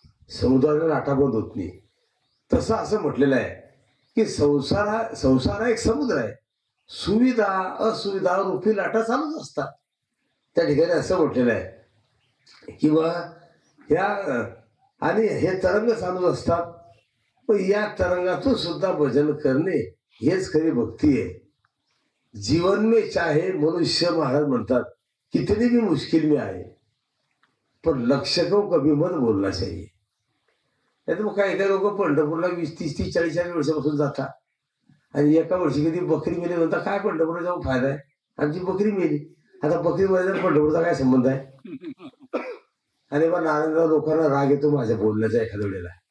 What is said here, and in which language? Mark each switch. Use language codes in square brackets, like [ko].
[mr] समुद्राला लाटा बंद होत नाही. तसं असं म्हटलेलं आहे की संसार एक समुद्र आहे, सुविधा असुविधा रूपी लाटा चालूच असतात. त्या ठिकाणी असं म्हटलेलं आहे किंवा ह्या आणि हे तरंग चालू असतात. पण या तरंगातून सुद्धा भजन करणे हेच खरी भक्ती आहे. [hi] जीवन में चाहे मनुष्य [mr] महाराज म्हणतात [hi] कितनी भी मुश्किल में आए पर लक्ष्य को कभी मत बोलना चाहिए. [mr] नाही तर मग काही काही लोक पंढरपूरला 20-30-40 वर्षापासून जातात आणि एका वर्षी कधी बकरी मेली म्हणता काय पंढरपूरला जाऊन फायदा आहे, आमची बकरी मेली. आता बकरी मध्ये पंढरपूरचा काय संबंध आहे? आणि मग नारायणराव लोकांना राग येतो माझ्या बोलण्याचा एखाद्या वेळेला.